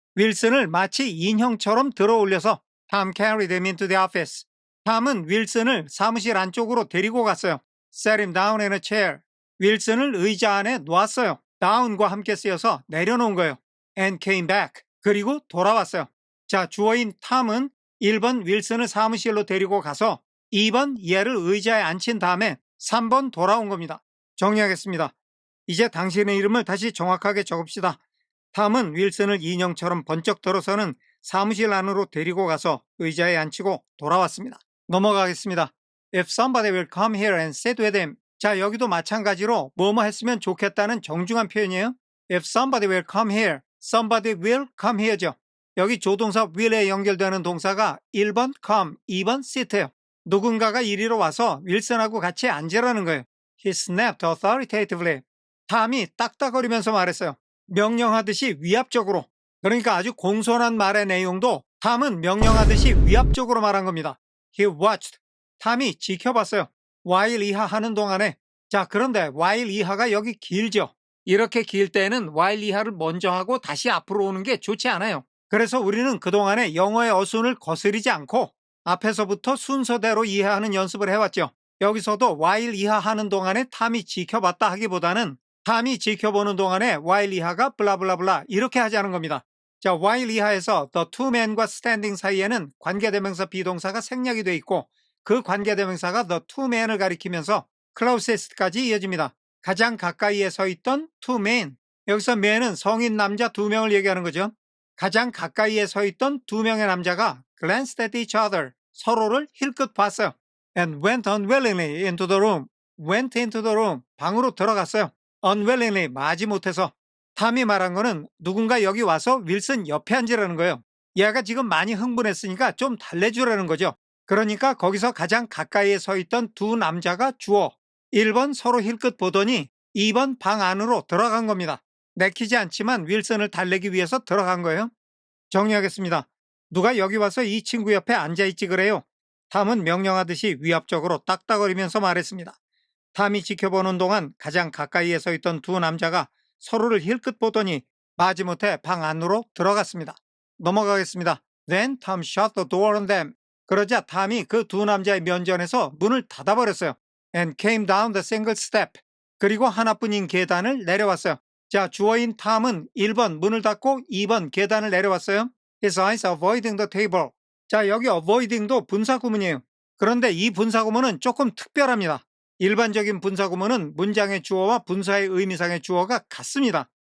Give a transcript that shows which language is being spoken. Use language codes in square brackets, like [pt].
[ko] 윌슨을 마치 인형처럼 들어올려서 [en] Tom carried him into the office. [ko] 탐은 윌슨을 사무실 안쪽으로 데리고 갔어요. [en] Set him down in a chair. [ko] 윌슨을 의자 안에 놓았어요. down과 함께 쓰여서 내려놓은 거예요. [en] And came back. [ko] 그리고 돌아왔어요. 자, 주어인 탐은 1번 윌슨을 사무실로 데리고 가서 2번 얘를 의자에 앉힌 다음에 3번 돌아온 겁니다. 정리하겠습니다. 이제 당신의 이름을 다시 정확하게 적읍시다. 탐은 윌슨을 인형처럼 번쩍 들어서는 사무실 안으로 데리고 가서 의자에 앉히고 돌아왔습니다. 넘어가겠습니다. [en] If somebody will come here and sit with him. [ko] 자, 여기도 마찬가지로 뭐뭐 했으면 좋겠다는 정중한 표현이에요. [en] If somebody will come here. Somebody will come here죠. [ko] 여기 조동사 will에 연결되는 동사가 1번 come, 2번 sit예요. 누군가가 이리로 와서 윌슨하고 같이 앉으라는 거예요. [en] He snapped authoritatively. [ko] 탐이 딱딱거리면서 말했어요. 명령하듯이 위압적으로. 그러니까 아주 공손한 말의 내용도 탐은 명령하듯이 위압적으로 말한 겁니다. [en] He watched. [ko] 탐이 지켜봤어요. while 이하 하는 동안에. 자, 그런데 while 이하가 여기 길죠. 이렇게 길 때는 while 이하를 먼저 하고 다시 앞으로 오는 게 좋지 않아요. 그래서 우리는 그동안에 영어의 어순을 거스르지 않고 앞에서부터 순서대로 이해하는 연습을 해왔죠. 여기서도 while 이하 하는 동안에 탐이 지켜봤다 하기보다는 탐이 지켜보는 동안에 while 이하가 블라블라블라 이렇게 하자는 겁니다. 자, while 이하에서 [en] the two men [ko] 과 standing 사이에는 관계대명사 비동사가 생략이 돼 있고 그 관계대명사가 the two men을 가리키면서 closest까지 이어집니다. 가장 가까이에 서 있던 [en] two men. [ko] 여기서 men은 성인 남자 2명을 얘기하는 거죠. 가장 가까이에 서 있던 2명의 남자가 [en] glanced at each other. [ko] 서로를 힐끗 봤어요. [en] And went unwillingly into the room. went into the room. [ko] 방으로 들어갔어요. unwillingly 마지못해서. 탐이 말한 거는 누군가 여기 와서 윌슨 옆에 앉으라는 거예요. 얘가 지금 많이 흥분했으니까 좀 달래주라는 거죠. 그러니까 거기서 가장 가까이에 서 있던 두 남자가 주어 1번 서로 힐끗 보더니 2번 방 안으로 들어간 겁니다. 내키지 않지만 윌슨을 달래기 위해서 들어간 거예요. 정리하겠습니다. 누가 여기 와서 이 친구 옆에 앉아있지 그래요. 탐은 명령하듯이 위압적으로 딱딱거리면서 말했습니다. 탐이 지켜보는 동안 가장 가까이에 서 있던 두 남자가 서로를 힐끗 보더니 마지못해 방 안으로 들어갔습니다. 넘어가겠습니다. [en] Then Tom shut the door on them. [ko] 그러자 탐이 그 두 남자의 면전에서 문을 닫아버렸어요. [en] And came down the single step. [ko] 그리고 하나뿐인 계단을 내려왔어요. 자, 주어인 탐은 1번 문을 닫고 2번 계단을 내려왔어요. [en] His eyes avoiding the table. [ko] 자, 여기 avoiding도 분사구문이에요. 그런데 이 분사구문은 조금 특별합니다. 일반적인 분사구문은 문장의 주어와 분사의 의미상의 주어가 같습니다.